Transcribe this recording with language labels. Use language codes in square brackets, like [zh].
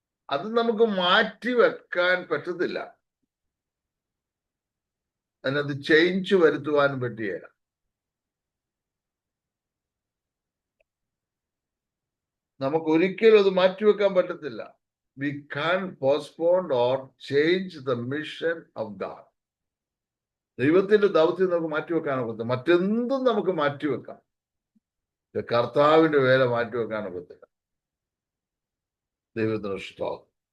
[ml] അത് നമുക്ക് മാറ്റിവെക്കാൻ പറ്റത്തില്ല. അതിനകത്ത് ചേഞ്ച് വരുത്തുവാൻ പറ്റുകയില്ല. നമുക്ക് ഒരിക്കലും അത് മാറ്റിവെക്കാൻ പറ്റത്തില്ല. [en] We can't postpone or change the mission of God. [ml] ദൈവത്തിന്റെ ദൗത്യം നമുക്ക് മാറ്റിവെക്കാനൊക്കത്തില്ല. മറ്റെന്തും നമുക്ക് മാറ്റിവെക്കാം, കർത്താവിന്റെ വേല മാറ്റിവെക്കാനൊക്കത്തില്ല. ദൈവത്തിന് സ്തോത്രം.